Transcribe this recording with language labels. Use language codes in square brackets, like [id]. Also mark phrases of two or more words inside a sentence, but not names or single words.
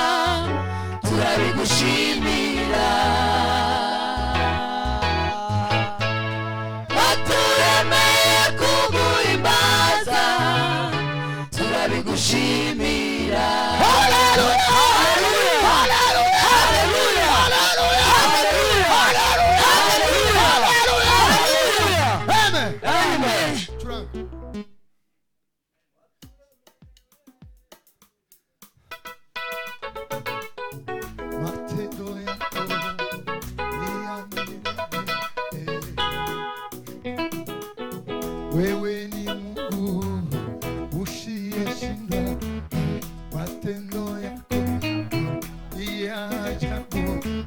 [rw] Turabigushimira. Watureme kuguhimbaza. Turabigushimira. Hallelujah. Amen. Amen. Churanga. [sw] Matendo yako wewe ni Mungu usiyeshindwa, matendo yako ni ya ajabu.